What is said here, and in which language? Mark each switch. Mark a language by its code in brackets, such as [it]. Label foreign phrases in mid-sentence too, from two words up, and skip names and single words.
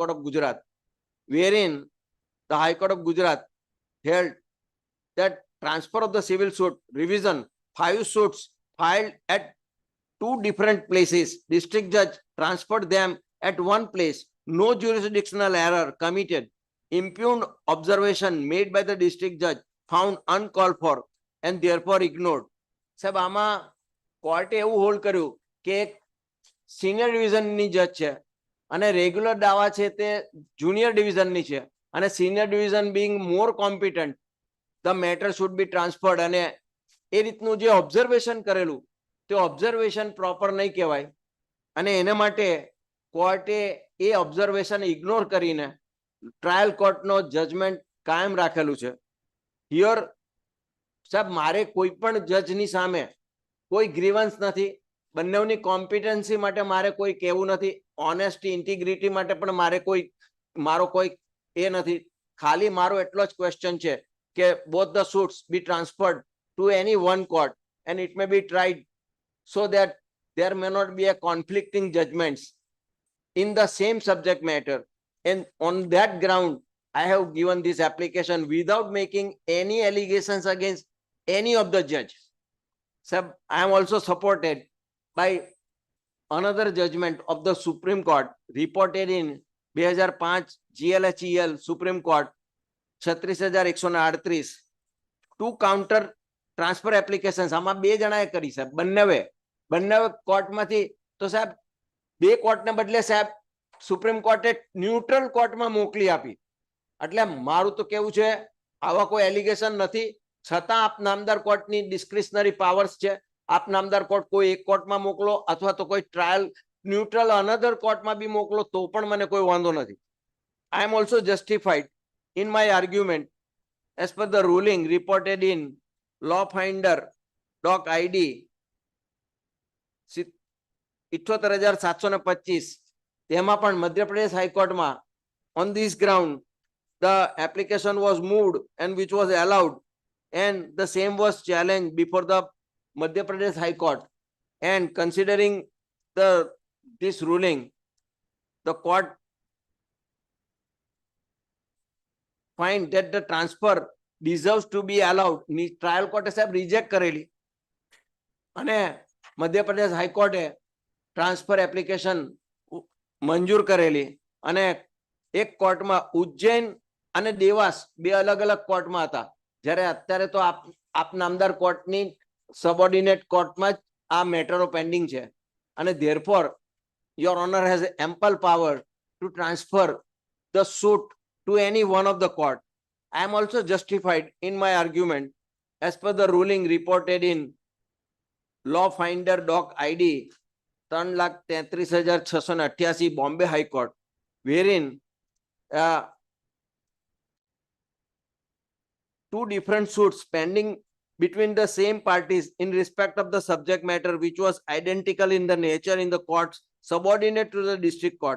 [en] Court of Gujarat, wherein the High Court of Gujarat held that transfer of the civil suit revision, 5 suits filed at 2 different places, district judge transferred them at one place, no jurisdictional error committed, impugned observation made by the district judge found uncalled for and therefore ignored. [gu] સાહેબ આમાં કોર્ટે એવું હોલ્ડ કર્યું કે એક સિનિયર ડિવિઝનની જજ છે અને રેગ્યુલર દાવા છે તે જુનિયર ડિવિઝનની છે અને [en] senior division being more competent the matter should be transferred [gu] અને એ રીતનું જે ઓબ્ઝર્વેશન કરેલું તે ઓબ્ઝર્વેશન પ્રોપર નહીં કહેવાય અને એને માટે કોર્ટે એ ઓબ્ઝર્વેશન ઇગ્નોર કરીને ટ્રાયલ કોર્ટનો જજમેન્ટ કાયમ રાખેલું છે. હિયર સાહેબ મારે કોઈ પણ જજની સામે કોઈ ગ્રીવન્સ નથી, બંનેની કોમ્પિટન્સી માટે મારે કોઈ કહેવું નથી, [en] honesty integrity [gu] માટે પણ મારે કોઈ મારો કોઈ એ નથી. ખાલી મારો એટલો જ ક્વેશ્ચન છે કે [en] both the suits be transferred to any one court and it may be tried so that there may not be a conflicting judgments in the same subject matter, and on that ground I have given this application without making any allegations against any of the judges. Sir, I am also supported by another judgment of the Supreme Court reported in 2005 GLHEL Supreme Court 36,138. [gu] 2 [en] counter transfer applications [gu] આમાં 2 જણાએ કરી સાહેબ, બંને કોર્ટમાંથી. તો સાહેબ 2 કોર્ટને બદલે સાહેબ સુપ્રીમ કોર્ટે ન્યુટ્રલ કોર્ટમાં મોકલી આપી. એટલે મારું તો કેવું છે આવા કોઈ એલિગેશન નથી, છતાં આપ નામદાર કોર્ટની [en] discretionary powers [gu] છે. આપ નામદાર કોર્ટ કોઈ એક કોર્ટમાં મોકલો અથવા તો કોઈ ટ્રાયલ ન્યુટ્રલ અનધર કોર્ટમાં બી મોકલો તો પણ મને કોઈ વાંધો નથી. [en] I am also justified in my argument as per the ruling reported in Law Finder Doc ID 78,725. [gu] તેમાં પણ મધ્યપ્રદેશ હાઈકોર્ટમાં [en] on this ground the application was moved and which was allowed and the same was challenged before the Madhya Pradesh High Court, and considering this ruling the court find that the transfer deserves to be allowed. Trial court [gu] સાહેબ રિજેક્ટ કરેલી અને મધ્યપ્રદેશ હાઈકોર્ટે [en] transfer application [gu] મંજૂર કરેલી અને એક કોર્ટમાં ઉજ્જૈન અને દેવાસ 2 અલગ અલગ કોર્ટમાં હતા, જ્યારે અત્યારે તો આપ નામદાર કોર્ટની સબઓર્ડિનેટ કોર્ટમાં જ આ મેટરો પેન્ડિંગ છે અને [en] therefore your honor has ample power to transfer the suit to any one of the court. I am also justified in my argument as per the ruling reported in Law Finder Doc ID 3,33,688 Bombay High Court, wherein two different suits pending between the same parties in respect of the subject matter which was identical in the nature in the courts subordinate to the district court.